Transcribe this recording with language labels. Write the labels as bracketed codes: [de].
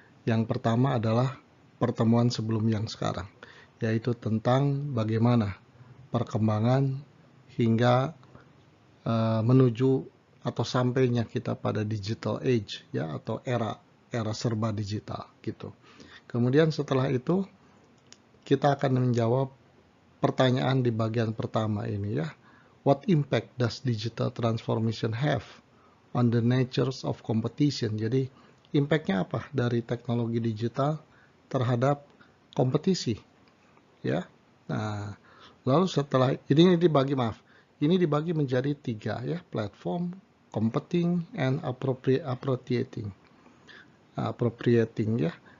[id] Yang pertama adalah pertemuan sebelum yang sekarang, yaitu tentang bagaimana perkembangan hingga menuju atau sampainya kita pada digital age ya, atau era serba digital gitu. Kemudian setelah itu kita akan menjawab pertanyaan di bagian pertama ini ya. [en] What impact does digital transformation have on the natures of competition? [id] Jadi impactnya apa dari teknologi digital terhadap kompetisi ya. Nah, lalu setelah ini dibagi menjadi 3 ya, platform, competing, and appropriating ya.